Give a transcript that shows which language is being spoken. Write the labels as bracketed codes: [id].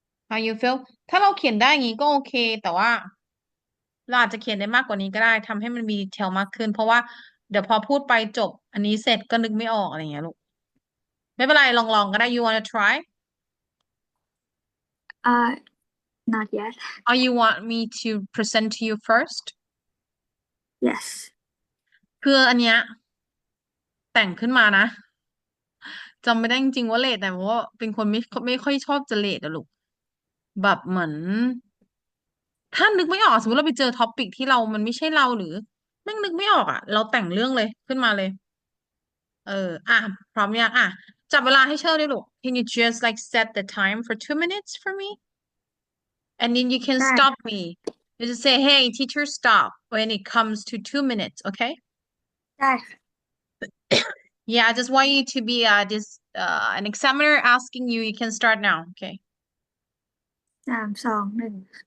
[en] how you feel [th] ถ้าเราเขียนได้อย่างนี้ก็โอเคแต่ว่าเราอาจจะเขียนได้มากกว่านี้ก็ได้ทำให้มันมีดีเทลมากขึ้นเพราะว่าเดี๋ยวพอพูดไปจบอันนี้เสร็จก็นึกไม่ออกอะไรอย่างเงี้ยลูกไม่เป็นไรลองก็ได้ [en] you wanna try uh not yet or you want me to present to you first yes [th] คืออันเนี้ยแต่งขึ้นมานะจำไม่ได้จริงๆว่าเลทแต่ว่าเป็นคนไม่ค่อยชอบจะเลทอะลูกแบบเหมือนถ้านึกไม่ออกสมมติเราไปเจอท็อปิกที่มันไม่ใช่เราหรือแม่งนึกไม่ออกอ่ะเราแต่งเรื่องเลยขึ้นมาเลยเอออ่ะพร้อมยังอ่ะจับเวลาให้เชิญด้วยลูก [en] Can you just like set the time for 2 minutes for me and then you can [th] ได้ [en] stop me you just say hey teacher stop when it comes to 2 minutes okay [th] ได้ค่ะ [en] yeah I just want you to be this an examiner asking you you can start now okay 3 2 1